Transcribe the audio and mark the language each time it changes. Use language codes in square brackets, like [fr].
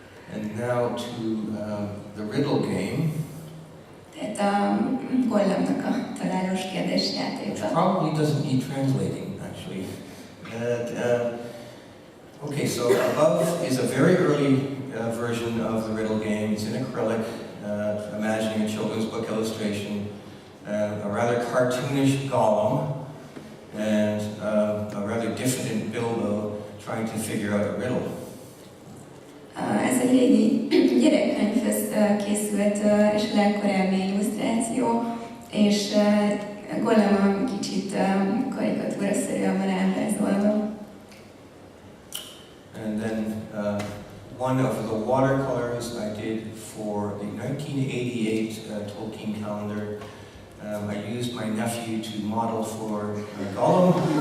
[en] And now to the riddle game. [hu] Tehát a Gollamnak a találós kérdésjátéka. [en] Probably doesn't need translating, actually. Okay, so above is a very early version of the riddle game. It's in acrylic, imagining a children's book illustration, a rather cartoonish Gollum, and a rather diffident Bilbo trying to figure out a riddle. [hu] Ez egy régi gyerekkönyvhöz készült és a legkorábbi illusztráció, és Gollum kicsit karikatúraszerűen van ábrázolva. [en] And then one of the watercolors I did for the 1988 Tolkien calendar. I used my nephew to model for Gollum.